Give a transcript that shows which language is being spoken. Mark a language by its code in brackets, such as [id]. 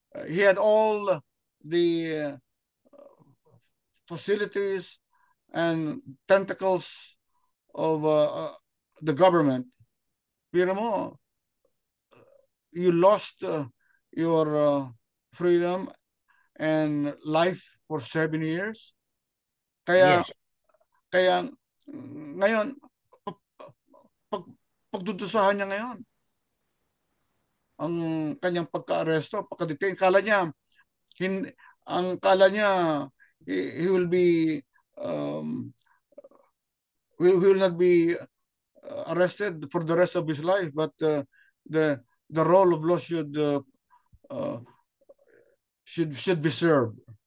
[en] He had all the facilities and tentacles of the government. [tl] Biro mo, [en] you lost your freedom and life for 7 years. [tl] Kaya [en] Yes. [tl] kaya ngayon pag, pagdudusahan niya ngayon ang kanyang pagka-aresto, pagka-detain. Kala niya [en] he will be he will not be arrested for the rest of his life, but the the role of law uh, should be served.